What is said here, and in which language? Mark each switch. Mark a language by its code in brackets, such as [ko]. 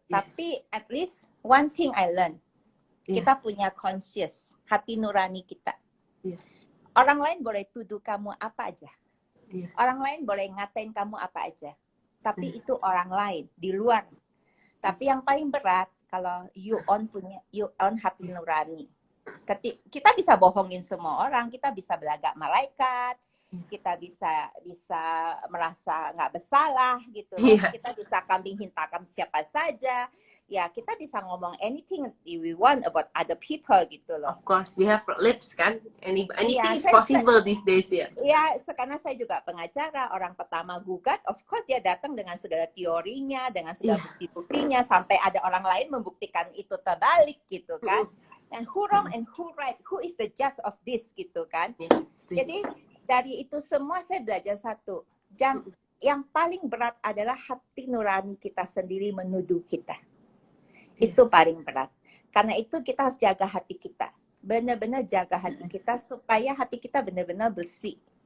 [id] Tapi [en] at least one thing I learn. [id] Kita punya conscious, hati nurani kita. Orang lain boleh tuduh kamu apa aja. Orang lain boleh ngatain kamu apa aja. Tapi itu orang lain di luar. Tapi yang paling berat kalau you own hati nurani. Kita bisa bohongin semua orang, kita bisa belagak malaikat, kita bisa merasa nggak bersalah gitu loh. Kita bisa kambing hitam siapa saja. Ya kita bisa ngomong [en] anything we want about other people [id] gitu loh. [en] Of course, we have lips kan. Anything is possible these days ya. [id] Iya, karena saya juga pengacara, orang pertama gugat, of course dia datang dengan segala teorinya, dengan segala bukti-buktinya, sampai ada orang lain membuktikan itu terbalik gitu kan. [en] And who wrong and who right, who is the judge of this [id] gitu kan. Jadi dari itu semua saya belajar satu, yang paling berat adalah hati nurani kita sendiri menuduh kita. Itu paling berat. Karena itu kita harus jaga hati kita. Benar-benar jaga hati kita supaya hati kita benar-benar bersih.